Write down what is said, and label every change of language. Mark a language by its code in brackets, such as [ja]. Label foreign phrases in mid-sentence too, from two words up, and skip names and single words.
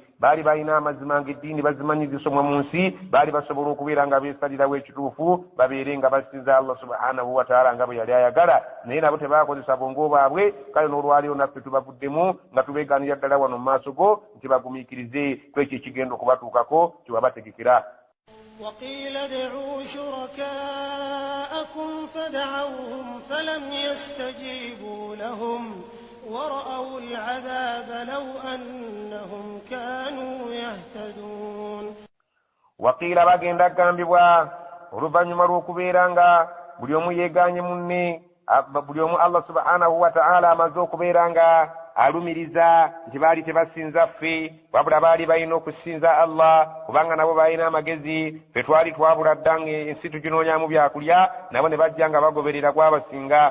[lg] baali balina amazima ng'eddiini bazimanyizisomwa mu nsi baali basobola okubeera nga beesalirawo ekituufu babeere nga basinza [ar] الله سبحانه وتعالى [lg] nga bwe yali ayagala. naye nabo tebaakozesa bongo baabwe. kale n'olwaleero naffe tubavuddemu nga tubeegaanira ddala wano mu maaso go nti bagumiikirize kwekyo ekigenda okubatuukako kye wabategekera. [ar] وقيل ادعوا شركاءكم فدعوهم فلم يستجيبوا لهم ورأوا العذاب لو أنهم كانوا يهتدون. [lg] وقيل bagenda gambibwa oluvannyuma lw'okubeera nga buli omu yeegaanye munne buli omu [ar] الله سبحانه وتعالى [lg] amaze okubeera nga alumiriza nti baali tebasinza ffe wabula baali balina okusinza Allah kubanga nabo balina amagezi ffe twali twabula dda ng'ensi tuginoonyamu byakulya nabo ne bajja nga bagoberera gwabasinga.